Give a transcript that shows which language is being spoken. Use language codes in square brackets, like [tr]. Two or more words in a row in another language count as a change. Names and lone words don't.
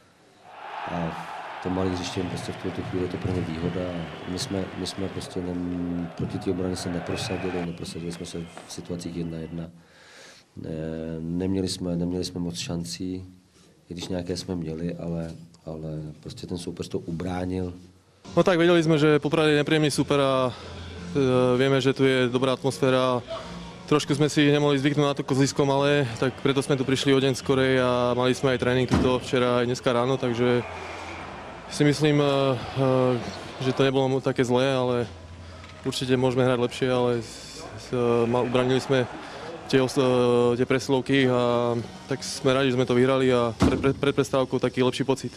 [cs] A to malé hřiště jim prostě v tuhle chvíli je to pro ně výhoda. My jsme prostě proti té obrany se neprosadili jsme se v situacích 1-1. Neměli jsme moc šancí, i když nějaké jsme měli, ale prostě ten soupeř to ubránil. [sk] No tak vedeli sme, že Poprad je nepríjemný super a vieme, že tu je dobrá atmosféra. Trošku sme si nemohli zvyknúť na to kozlisko malé, tak preto sme tu prišli o deň skorej a mali sme aj tréning tuto včera aj dneska ráno, takže si myslím, že to nebolo také zlé, ale určite môžeme hrať lepšie, ale ubranili sme tie presilovky a tak sme radi, že sme to vyhrali a pred prestávkou taký lepší pocit.